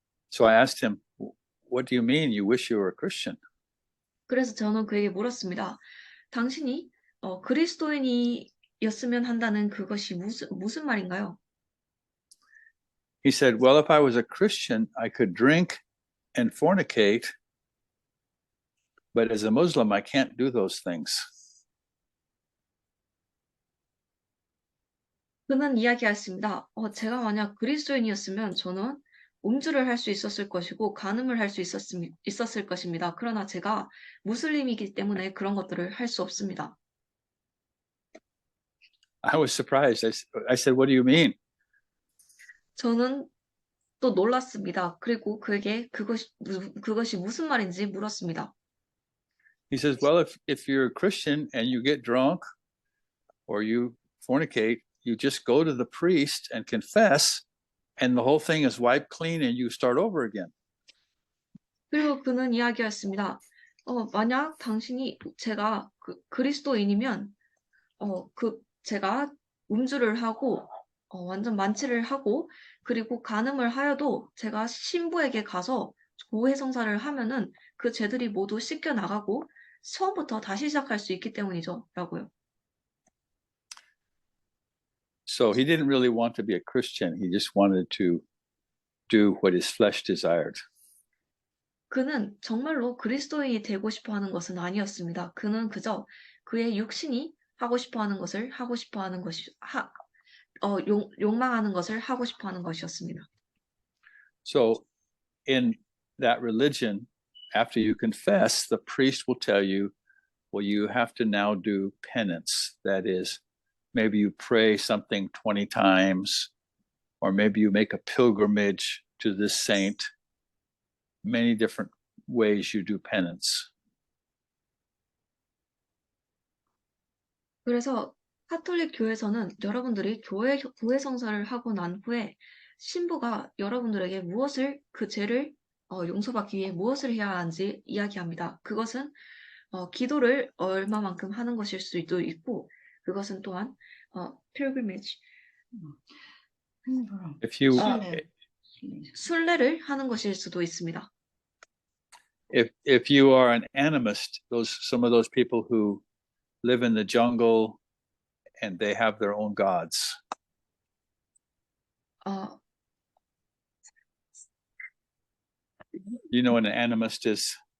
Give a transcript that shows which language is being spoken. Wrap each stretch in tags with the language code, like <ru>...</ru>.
<en>So I asked him, "What do you mean you wish you were a Christian?"</en> <ko>그래서 저는 그에게 물었습니다. 당신이 그리스도인이었으면 한다는 그것이 무슨 말인가요?</ko> <en>He said, "Well, if I was a Christian, I could drink and fornicate, but as a Muslim, I can't do those things."</en> <ko>그는 이야기했습니다. 제가 만약 그리스도인이었으면 저는 음주를 할 수 있었을 것이고 간음을 할 수 있었을 것입니다. 그러나 제가 무슬림이기 때문에 그런 것들을 할 수 없습니다.</ko> <en>I was surprised. I said, "What do you mean?"</en> <ko>저는 또 놀랐습니다. 그리고 그에게 그것이 무슨 말인지 물었습니다.</ko> <en>He says, "Well, if you're a Christian and you get drunk or you fornicate, you just go to the priest and confess, and the whole thing is wiped clean and you start over again."</en> <ko>그리고 그는 이야기했습니다. 만약 제가 그리스도인이면 제가 음주를 하고 완전 만취를 하고 그리고 간음을 하여도 제가 신부에게 가서 고해성사를 하면은 그 죄들이 모두 씻겨 나가고 처음부터 다시 시작할 수 있기 때문이죠. 라고요.</ko> <en>So he didn't really want to be a Christian. He just wanted to do what his flesh desired.</en> <ko>그는 정말로 그리스도인이 되고 싶어 하는 것은 아니었습니다. 그는 그저 그의 육신이 하고 싶어 하는 것을 하고 싶어 하는 것이 욕망하는 것을 하고 싶어 하는 것이었습니다.</ko> <en>So in that religion, after you confess, the priest will tell you, well, you have to now do penance. That is, maybe you pray something 20 times, or maybe you make a pilgrimage to this saint. Many different ways you do penance.</en> <ko>그래서 카톨릭 교회에서는 여러분들이 구해 성사를 하고 난 후에 신부가 여러분들에게 그 죄를 용서받기 위해 무엇을 해야 하는지 이야기합니다. 그것은 기도를 얼마만큼 하는 것일 수도 있고 그것은 또한 pilgrimage</ko> <en>If you</en> <ko>순례를 하는 것일 수도 있습니다.</ko> <en>if you are an animist, some of those people who live in the jungle and they have their own gods. 어, You know what an animist is?</en>